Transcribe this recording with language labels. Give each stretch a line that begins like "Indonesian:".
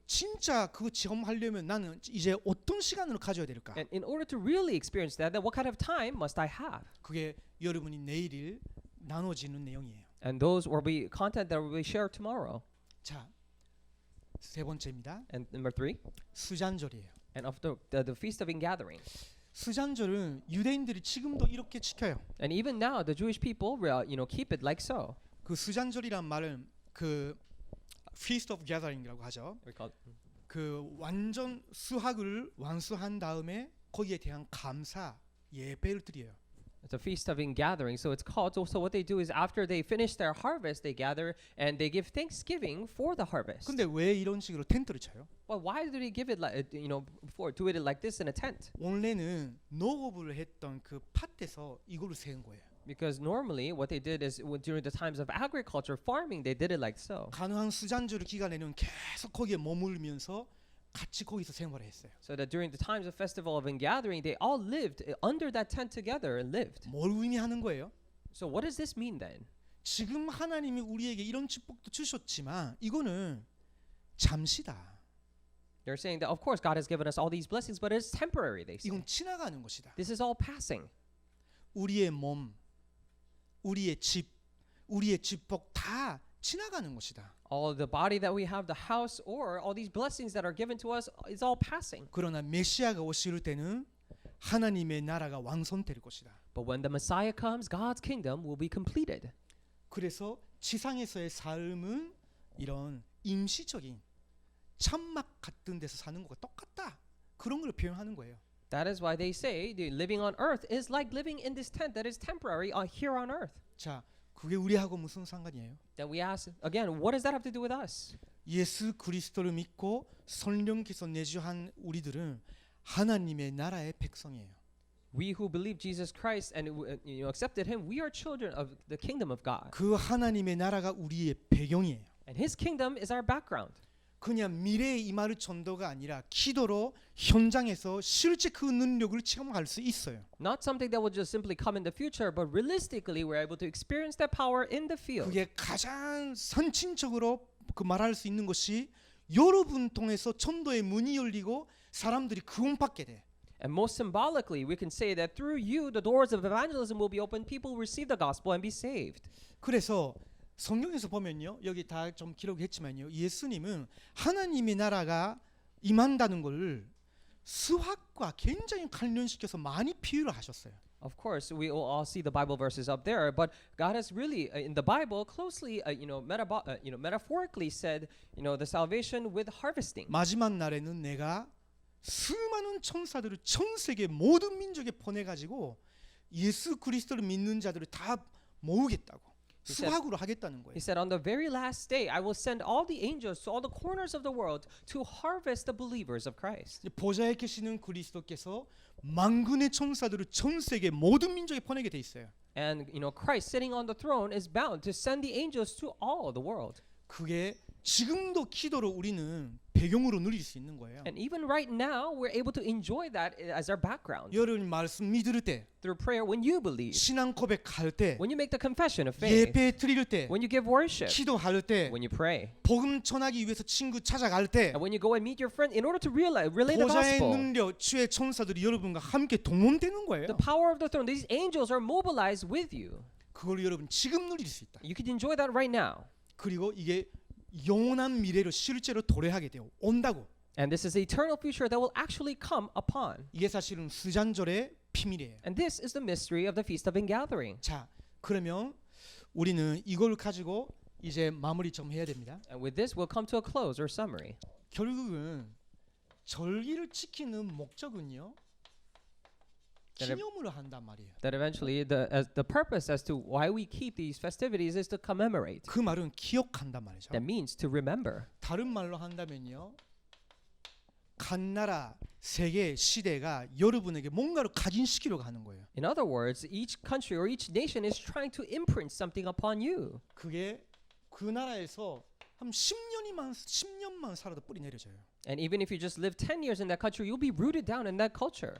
Korean: 진짜 그거 체험하려면 나는 이제 어떤 시간을 가져야 될까?
English: And in order to really experience that, then what kind of time must I have?
Korean: 그게 여러분이 내일 나눠지는 내용이에요.
English: And those will be content that will be shared tomorrow.
Korean: 자, 세 번째입니다.
English: And number 3,
Korean: 수잔절이에요.
English: and of the Feast of Ingathering.
Korean: 수잔절은 유대인들이 지금도 이렇게 지켜요.
English: And even now, the Jewish people, keep it like so.
Korean: 그 수잔절이란 말은 그
English: Feast of Gathering
Korean: 이라고 하죠.
English: We call
Korean: 그 완전 수확을 완수한 다음에 거기에 대한 감사 예배를 드려요.
English: It's a feast of ingathering. So it's called. So what they do is after they finish their harvest, they gather and they give thanksgiving for the harvest.
Korean: 근데 왜 이런 식으로 텐트를 쳐요?
English: Well, why do they give it like before do it like this in a tent?
Korean: 원래는 농업을 했던 그 밭에서 이거를 세운 거예요.
English: Because normally what they did is during the times of agriculture, farming, they did it like so.
Korean: 가나안 수잔절 기간에는 계속 거기에 머물면서 같이 거기서 생활을 했어요.
English: So that during the times of festival of ingathering, they all lived under that tent together and lived.
Korean: 뭘 의미하는 거예요?
English: So what does this mean then?
Korean: 지금 하나님이 우리에게 이런 축복도 주셨지만 이거는 잠시다.
English: They're saying that of course God has given us all these blessings, but it's temporary. They say
Korean: 이건 지나가는 것이다.
English: this is all passing.
Korean: 우리의 몸, 우리의 집, 우리의 축복 다 지나가는 것이다.
English: All the body that we have, the house, or all these blessings that are given to us is all passing.
Korean: 그러나 메시아가 오실 때는 하나님의 나라가 완성될 것이다.
English: But when the Messiah comes, God's kingdom will be completed.
Korean: 그래서 지상에서의 삶은 이런 임시적인 천막 같은 데서 사는 것과 똑같다. 그런 걸 표현하는 거예요.
English: That is why they say the living on earth is like living in this tent that is temporary here on earth.
Korean: 자, 그게 우리하고 무슨 상관이에요?
English: That we ask again, what does that have to do with us?
Korean: 예수 그리스도를 믿고 성령께서 내주한 우리들은 하나님의 나라의 백성이에요.
English: We who believe Jesus Christ and accepted him, we are children of the kingdom of God.
Korean: 그 하나님의 나라가 우리의 배경이에요.
English: And his kingdom is our background.
Korean: 그냥 미래에 임할 전도가 아니라 기도로 현장에서 실제 그 능력을 체험할 수 있어요.
English: Not something that will just simply come in the future, but realistically we're able to experience that power in the field.
Korean: 그게 가장 선진적으로 그 말할 수 있는 것이 여러분 통해서 전도의 문이 열리고 사람들이 구원받게 돼.
English: And most symbolically, we can say that through you, the doors of evangelism will be opened. People will receive the gospel and be saved.
Korean: 그래서 성경에서 보면요, 여기 다 좀 기록했지만요, 예수님은 하나님의 나라가 임한다는 걸 수학과 굉장히 관련시켜서 많이 비유를 하셨어요.
English: Of course, we will all see the Bible verses up there, but God has really, in the Bible, closely, metaphorically said, the salvation with harvesting.
Korean: 마지막 날에는 내가 수많은 천사들을 전 세계 모든 민족에 보내가지고 예수 그리스도를 믿는 자들을 다 모으겠다고. 수학으로 하겠다는 거예요.
English: He said, on the very last day, I will send all the angels to all the corners of the world to harvest the believers of Christ.
Korean: 보좌에 계시는 그리스도께서 만군의 천사들을 전 세계 모든 민족에 보내게 돼 있어요.
English: And Christ sitting on the throne is bound to send the angels to all the world.
Korean: 그게 지금도 기도로 우리는 배경으로 누릴 수 있는 거예요.
English: And even right now, we're able to enjoy that as our background.
Korean: 여러분 말씀 믿을 때,
English: Through prayer, when you believe,
Korean: 신앙 고백할 때,
English: when you make the confession of faith,
Korean: 예배 드릴 때,
English: when you give worship,
Korean: 기도할 때,
English: when you pray,
Korean: 복음 전하기 위해서 친구 찾아갈 때,
English: and when you go and meet your friend in order to relay the
Korean: 보좌의
English: gospel.
Korean: 능력, 주의 천사들이 여러분과 함께 동원되는 거예요.
English: The power of the throne, these angels are mobilized with you.
Korean: 그걸 여러분 지금 누릴 수 있다.
English: You can enjoy that right now.
Korean: 그리고 이게 영원한 미래로 실제로 도래하게 되어 온다고.
English: And this is the eternal future that will actually come upon.
Korean: 이게 사실은 수잔절의 비밀이에요.
English: And this is the mystery of the Feast of Ingathering.
Korean: 자, 그러면 우리는 이걸 가지고 이제 마무리 좀 해야 됩니다.
English: And with this, we'll come to a close or summary.
Korean: 결국은 절기를 지키는 목적은요, 기념으로 한단 말이에요.
English: That eventually, the purpose as to why we keep these festivities is to commemorate.
Korean: 그 말은 기억한단 말이죠.
English: That means to remember.
Korean: 다른 말로 한다면요, 각 나라, 세계, 시대가 여러분에게 뭔가를 각인시키려고 하는 거예요.
English: In other words, each country or each nation is trying to imprint something upon you.
Korean: 그게 그 나라에서 한 10년만 살아도 뿌리 내려져요.
English: And even if you just live 10 years in that country, you'll be rooted down in that culture.